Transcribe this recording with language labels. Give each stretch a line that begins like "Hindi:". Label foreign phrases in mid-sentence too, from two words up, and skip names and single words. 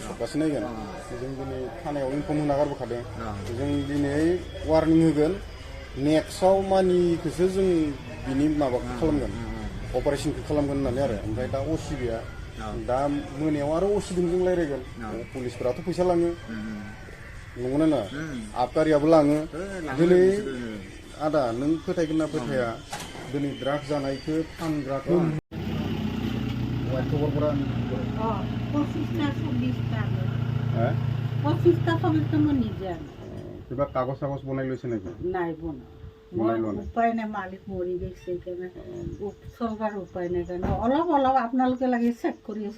Bodo: सप्तासे नायगोन जों दिनै थानायाव इनफर्म होना गारबोखादों जों दिनै वार्निं होगोन नेक्स्टआव मानिखौसो जों बिनि माबाखौ खालामगोन अपारेशनखौ खालामगोन होननानै आरो ओमफ्राय दा असि गैया दा मोनायाव आरो असिजों जों रायज्लायगोन पुलिसफोराथ' फैसा लाङो नंगौना नङा आबकारियाबो लाङो दिनै आदा नों फोथायगोन ना फोथाया दिनै ड्राग्स जानायखौ फानग्राखौ खबरफोरा
Assamese: 25টা ছবি তো মই নিজে কিবা কাগজ চাগজ বনাই লৈছে নেকি নাই বনোৱা উপায় নাই মালিক মৰি গৈছে সেইকাৰণে চলবাৰ উপায় নাই কাৰণে অলপ আপোনালোকে লাগি চেক কৰি আছে